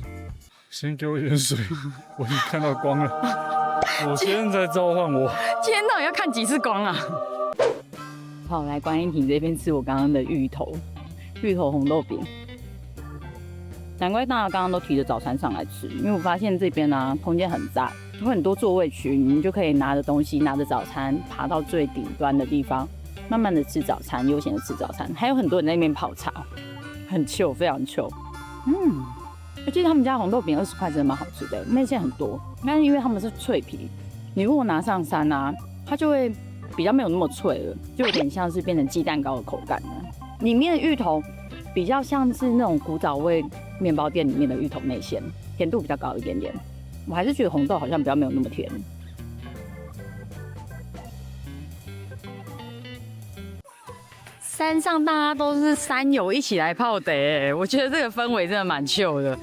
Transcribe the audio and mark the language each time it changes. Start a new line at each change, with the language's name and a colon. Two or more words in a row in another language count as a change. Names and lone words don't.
Chinese: 先給我一點水，我已經看到光了。我現在召喚我，今天到底要看幾次光啊？好，來觀音亭這邊吃我剛剛的芋頭紅豆餅。難怪大家剛剛都提着早餐上來吃，因為我發現這邊啊空間很大，有很多座位區，你們就可以拿着東西，拿着早餐爬到最頂端的地方，慢慢的吃早餐，悠閒的吃早餐。還有很多人在那邊泡茶，很 chill， 非常 chill。我記得他們家紅豆餅20塊真的蠻好吃的，內餡很多。但是因為他們是脆皮，你如果拿上山啊，它就會比較沒有那麼脆了，就有點像是變成雞蛋糕的口感了。裡面的芋頭比較像是那種古早味麵包店裡面的芋頭內餡，甜度比較高一點點。我還是覺得紅豆好像比較沒有那麼甜。山上大家都是山友一起來泡的，我覺得這個氛圍真的蠻 chill 的。